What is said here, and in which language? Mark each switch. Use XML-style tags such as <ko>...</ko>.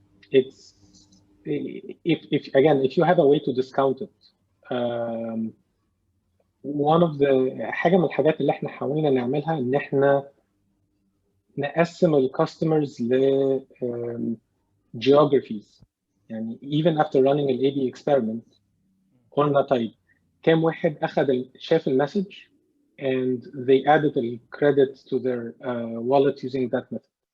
<en>It's if you have a way to discount it. one of the</en> <ar>حاجة من الحاجات اللي احنا حاولنا نعملها ان احنا نقسم الكاستمرز ل geographies.</ar> <en>يعني even after running an A/B experiment</en> <ar>قلنا طيب كم واحد شاف المسج</ar> <en>and they added the credit to their wallet using that method.</en>